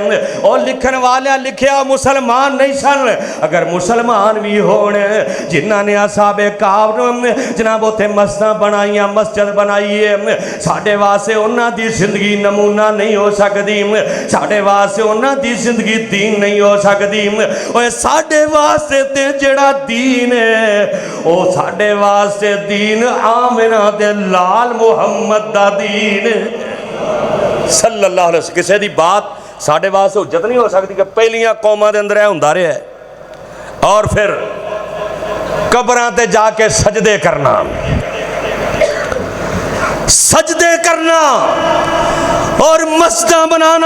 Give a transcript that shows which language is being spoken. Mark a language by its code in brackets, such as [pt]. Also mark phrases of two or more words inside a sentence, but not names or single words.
[pa] اور لکھن والے لکھیا مسلمان نہیں سن، اگر مسلمان بھی ہونے جنہاں نے اصحاب کہف نوں جناب اوتھے مسجداں بنائیاں، مسجد بنائی ہے، ساڈے واسطے انہاں دی زندگی نمونہ نہیں ہو سکتی، ساڈے واسطے انہاں دی زندگی دین نہیں ہو سکتی. اوئے ساڈے واسطے تے جیہڑا دین ہے او ساڈے واسطے دین آمنہ دے لال محمد دا دین [ar] صلی اللہ علیہ وسلم. [pa] کسی دی بات ساڈے واسطے حجت نہیں ہو سکتی کہ پہلیاں قوماں دے اندر ہوندا رہا ہے. اور فیر قبراں تے جا کے سجدے کرنا، سجدے کرنا اور مسجداں بنانا.